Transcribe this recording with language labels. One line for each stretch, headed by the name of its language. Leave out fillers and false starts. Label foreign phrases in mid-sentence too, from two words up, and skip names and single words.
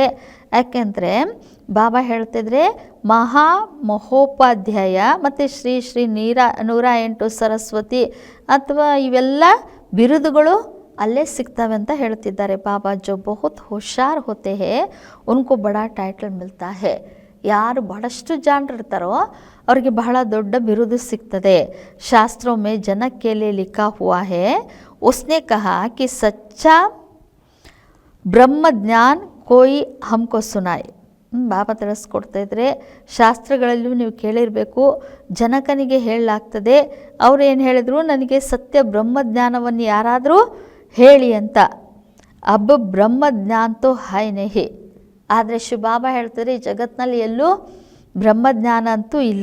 Kannada: ಯಾಕೆಂದರೆ ಬಾಬಾ ಹೇಳ್ತಿದ್ರೆ ಮಹೋಪಾಧ್ಯಾಯ ಮತ್ತು ಶ್ರೀ ಶ್ರೀ 108 ಸರಸ್ವತಿ ಅಥವಾ ಇವೆಲ್ಲ ಬಿರುದುಗಳು ಅಲ್ಲೇ ಸಿಗ್ತವೆ ಅಂತ ಹೇಳ್ತಿದ್ದಾರೆ ಬಾಬಾ.
Hindi: जो बहुत होशियार होते हैं उनको बड़ा टाइटल मिलता है.
Kannada: ಯಾರು ಬಹಳಷ್ಟು ಜಾಣರಿರ್ತಾರೋ ಅವ್ರಿಗೆ ಬಹಳ ದೊಡ್ಡ ಬಿರುದು ಸಿಗ್ತದೆ.
Hindi: ಶಾಸ್ತ್ರೋं में जनक के लिए लिखा हुआ है, उसने कहा कि सच्चा ब्रह्म ज्ञान कोई हमको सुनाए.
Kannada: ಬಾಬಾ ತಿಳಿಸ್ಕೊಡ್ತಾ ಇದ್ರೆ, ಶಾಸ್ತ್ರಗಳಲ್ಲೂ ನೀವು ಕೇಳಿರಬೇಕು, ಜನಕನಿಗೆ ಹೇಳಲಾಗ್ತದೆ, ಅವ್ರು ಏನು ಹೇಳಿದ್ರು, ನನಗೆ ಸತ್ಯ ಬ್ರಹ್ಮಜ್ಞಾನವನ್ನು ಯಾರಾದರೂ ಹೇಳಿ ಅಂತ.
Hindi: अब ब्रह्म ज्ञान तो है नहीं.
Kannada: ಆದರೆ ಶಿವಬಾಬಾ ಹೇಳ್ತಾರೆ ಈ ಜಗತ್ತಿನಲ್ಲಿ ಎಲ್ಲೂ ಬ್ರಹ್ಮಜ್ಞಾನ ಅಂತೂ ಇಲ್ಲ.